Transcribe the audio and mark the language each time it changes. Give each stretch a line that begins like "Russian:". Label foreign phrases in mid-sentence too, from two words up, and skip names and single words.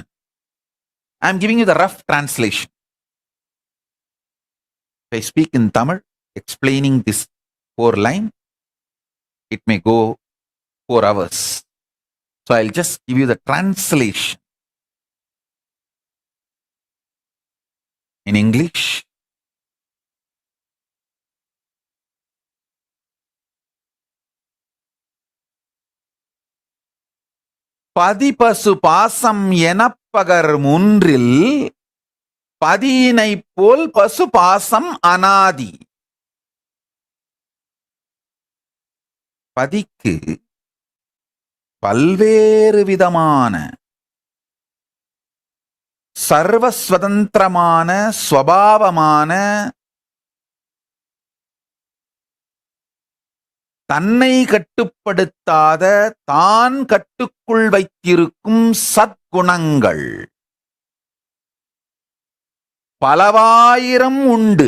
English: I am giving you the rough translation. If I speak in Tamil, explaining this 4 line, it may go 4 hours. So I'll just give you the translation. In English,
Tamil: பதிபசு பாசம் எனப்பகர் மூன்றில் பதியினைப் போல் பசு பாசம் அனாதி. Padikku பல்வேறு விதமான சர்வஸ்வதந்திரமான ஸ்வபாவமான தன்னை கட்டுப்படுத்தாத தான் கட்டுக்குள் வைத்திருக்கும் சத்குணங்கள் பலவாயிரம் உண்டு.